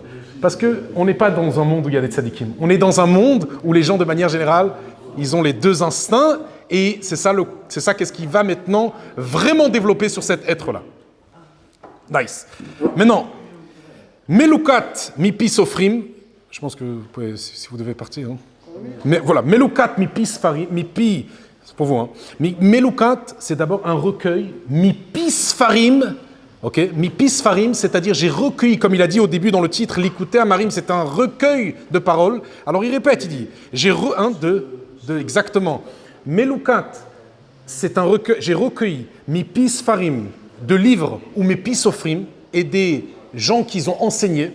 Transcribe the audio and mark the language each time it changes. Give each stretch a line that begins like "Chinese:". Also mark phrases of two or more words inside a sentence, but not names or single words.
French: Parce qu'on n'est pas dans un monde où il y a des tzadikim. On est dans un monde où les gens, de manière générale, ils ont les deux instincts, et c'est ça qu'est-ce qu'il va maintenant vraiment développer sur cet être-là. Nice. Maintenant,
Hebrew: מלוקט מפי סופרים,
French: je pense que vous pouvez, si vous devez partir. Hein. Mais voilà,
Hebrew: מלוקט מפי ספרים, מפי,
French: c'est pour vous. Hein. Melukat, c'est d'abord un recueil,
Hebrew: מפי ספרים. Ok, מפי ספרים,
French: c'est-à-dire j'ai recueilli, comme il a dit au début dans le titre, l'écouter Amarim, c'est un recueil de paroles. Alors il répète, il dit, exactement. Melukat, c'est un recueil, j'ai recueilli
Hebrew: מפי ספרים,
French: de livres ou
Hebrew: מפי סופרים,
French: et des gens qui ont enseigné.